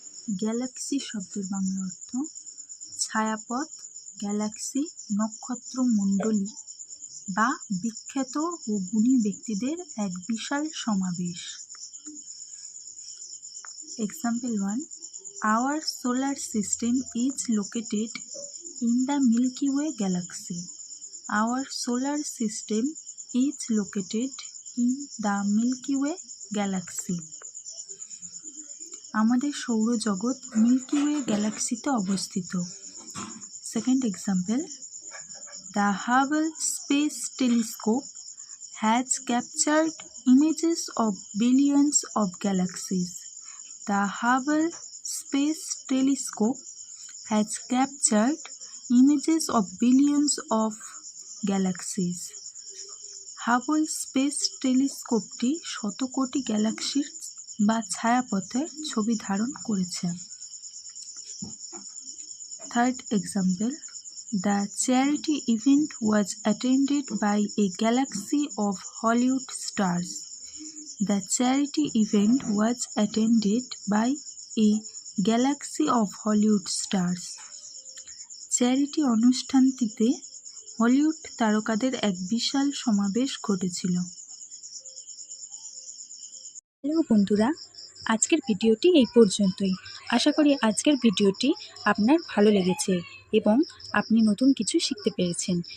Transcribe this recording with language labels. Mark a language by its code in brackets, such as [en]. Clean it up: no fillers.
[bn] Galaxy শব্দের বাংলা অর্থ ছায়াপথ, Galaxy, নক্ষত্রমণ্ডলী বা বিখ্যাত ও গুণী ব্যক্তিদের এক বিশাল সমাবেশ। [en] Example 1. Our solar system is located in the Milky Way galaxy. Our solar system is located in the Milky Way galaxy. [bn] আমাদের সৌরজগৎ মিল্কি ওয়ে গ্যালাক্সিতে অবস্থিত। [en] Second example. The Hubble Space Telescope has captured images of billions of galaxies. The Hubble Space Telescope has captured images of billions of galaxies. [bn] Hubble space টেলিস্কোপটি শত কোটি গ্যালাক্সির বা ছায়াপথের ছবি ধারণ করেছে। [en] Third example. The charity event was attended by a galaxy of Hollywood stars. The charity event was attended by a galaxy of Hollywood stars. [bn] Charity অনুষ্ঠানটিতে Hollywood তারকাদের এক বিশাল সমাবেশ ঘটেছিল। হ্যালো বন্ধুরা, আজকের ভিডিওটি এই পর্যন্তই। আশা করি আজকের ভিডিওটি আপনার ভালো লেগেছে এবং আপনি নতুন কিছু শিখতে পেরেছেন।